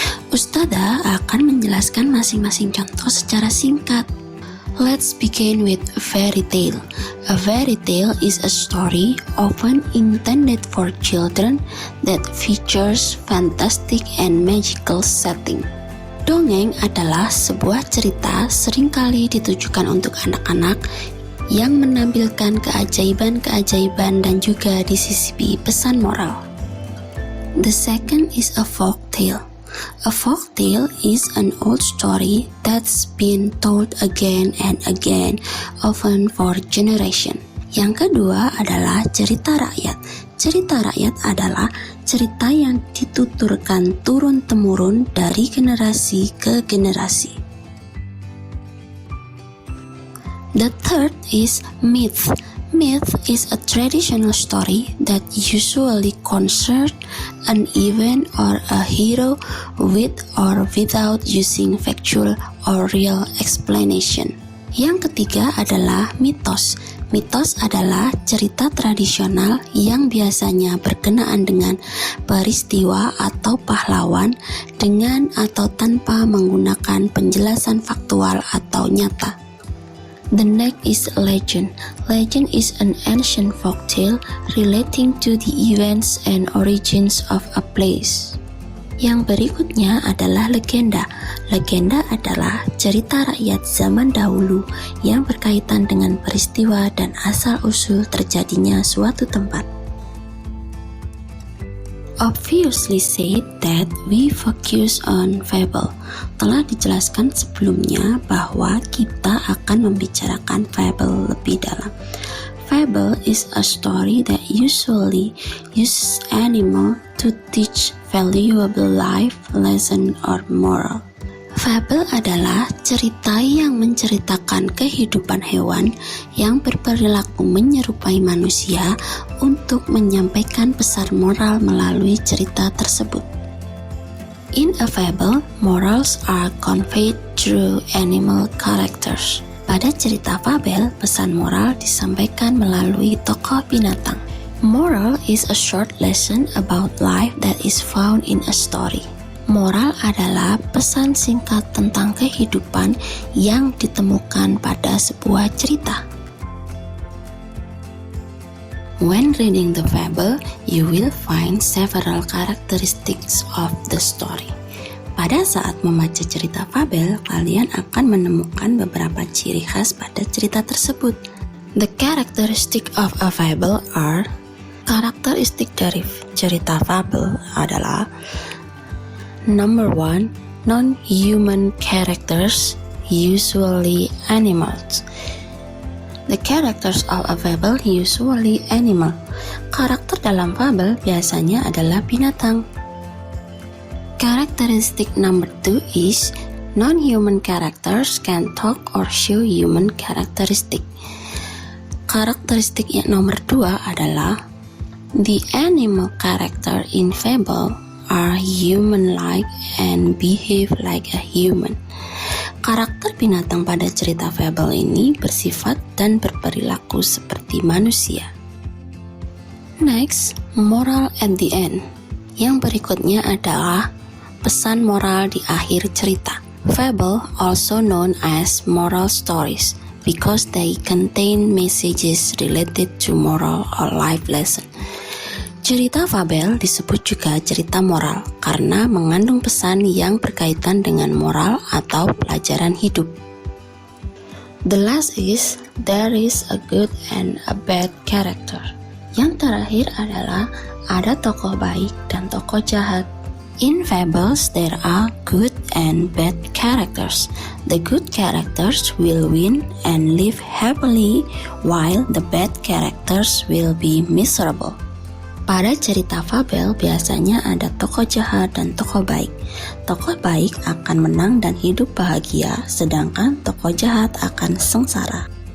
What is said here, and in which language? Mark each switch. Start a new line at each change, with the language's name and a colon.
Indonesian: Ustazah akan menjelaskan masing-masing contoh secara singkat.
English: Let's begin with a fairy tale. A fairy tale is a story often intended for children that features fantastic and magical setting.
Indonesian: Dongeng adalah sebuah cerita seringkali ditujukan untuk anak-anak yang menampilkan keajaiban-keajaiban dan juga disisipi pesan moral.
English: The second is a folk tale. A folk tale is an old story that's been told again and again, often for generation.
Indonesian: Yang kedua adalah cerita rakyat. Cerita rakyat adalah cerita yang dituturkan turun-temurun dari generasi ke generasi.
English: The third is myth. Myth is a traditional story that usually concerns an event or a hero with or without using factual or real explanation.
Indonesian: Yang ketiga adalah mitos. Mitos adalah cerita tradisional yang biasanya berkenaan dengan peristiwa atau pahlawan dengan atau tanpa menggunakan penjelasan faktual atau nyata.
English: The next is legend. Legend is an ancient folktale relating to the events and origins of a place.
Indonesian: Yang berikutnya adalah legenda. Legenda adalah cerita rakyat zaman dahulu yang berkaitan dengan peristiwa dan asal-usul terjadinya suatu tempat.
English: Obviously said that we focus on fable.
Indonesian: Telah dijelaskan sebelumnya bahwa kita akan membicarakan fable lebih dalam.
English: fable is a story that usually uses animal to teach valuable life lesson or moral.
Indonesian: Fable adalah cerita yang menceritakan kehidupan hewan yang berperilaku menyerupai manusia untuk menyampaikan pesan moral melalui cerita tersebut.
English: In a fable, morals are conveyed through animal characters.
Indonesian: Pada cerita fabel, pesan moral disampaikan melalui tokoh binatang.
English: Moral is a short lesson about life that is found in a story.
Indonesian: Moral adalah pesan singkat tentang kehidupan yang ditemukan pada sebuah cerita.
English: When reading the fable, you will find several characteristics of the story.
Indonesian: Pada saat membaca cerita fabel, kalian akan menemukan beberapa ciri khas pada cerita tersebut.
English: The characteristic of a fable are:
Indonesian: karakteristik dari cerita fabel adalah
English: Number 1, non-human characters, usually animals. The characters of a fable usually animal.
Indonesian: Karakter dalam fabel biasanya adalah binatang.
English: Characteristic number 2 is non-human characters can talk or show human characteristic.
Indonesian: Karakteristik yang nomor 2 adalah
English: the animal character in fable are human-like and behave like a human.
Indonesian: Karakter binatang pada cerita fable ini bersifat dan berperilaku seperti manusia.
English: Next, moral at the end.
Indonesian: Yang berikutnya adalah pesan moral di akhir cerita.
English: Fable, also known as moral stories, because they contain messages related to moral or life lesson.
Indonesian: Cerita fabel disebut juga cerita moral karena mengandung pesan yang berkaitan dengan moral atau pelajaran hidup.
English: The last is, there is a good and a bad character.
Indonesian: Yang terakhir adalah ada tokoh baik dan tokoh jahat.
English: In fables, there are good and bad characters. The good characters will win and live happily, while the bad characters will be miserable.
Indonesian: Pada cerita fabel biasanya ada tokoh jahat dan tokoh baik. Tokoh baik akan menang dan hidup bahagia, sedangkan tokoh jahat akan sengsara.